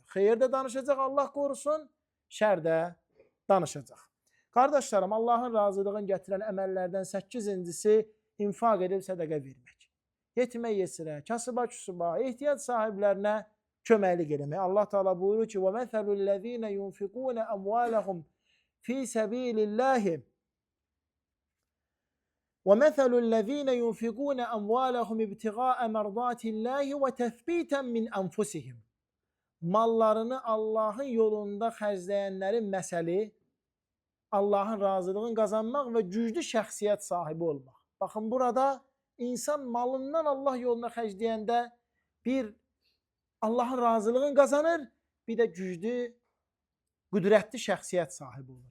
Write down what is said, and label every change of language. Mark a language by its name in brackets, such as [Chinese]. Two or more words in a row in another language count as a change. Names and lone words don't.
[Azerbaijani] Xeyir də danışacaq, Allah qorusun, şər də danışacaq. Qardaşlarım, Allahın razılığını gətirən əməllərdən 8-incisi infaq edib sədəqə vermək. Yetimə yesirə, kasıba küsuba, ehtiyac sahiblərinə köməklik eləmək. Allah Teala buyurur ki, [Arabic] وَمَثَلُ الَّذ۪ينَ يُنْفِقُونَ أَمْوَالَهُمْ فِي سَب۪يلِ اللّٰهِ وَمَثَلُ الَّذ۪ينَ يُنْفِقُونَ أَمْوَالَهُمْ اِبْتِغَاءَ مَرْضَاتِ اللّٰهِ وَتَثْبِيتًا مِنْ أَنْفُسِهِمْ. [Azerbaijani] Mallarını Allahın yolunda xərcləyənlərin məsəli, Allahın razılığını qazanmaq və güclü şəxsiyyət sahibi olmaq. Baxın, burada insan malından Allah yoluna xərcləyəndə bir Allahın razılığını qazanır, bir də güclü, qüdrətli şəxsiyyət sahibi olur.